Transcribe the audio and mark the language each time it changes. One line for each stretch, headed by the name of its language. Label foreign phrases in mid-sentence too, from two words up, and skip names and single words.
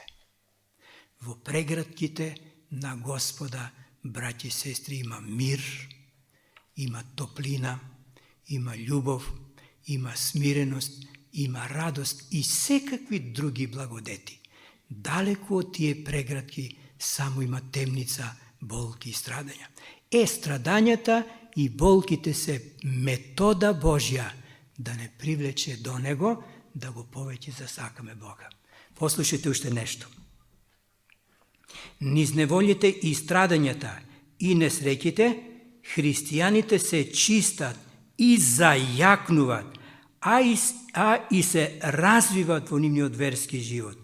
Macedonian: Во прегратките на Господа, браќи и сестри, има мир, има топлина, има љубов, има смиреност, има радост и секакви други благодети. Далеку од тие преградки само има темница, болки и страдања. Страдањата и болките се метода Божја да не привлече do Него, да го повеќе засакаме Бога. Послушайте уште нешто. Низ неволите и страдањата и несреќите, христијаните се чистат и зајакнуваат, а и се развиват во нивниот верски живот.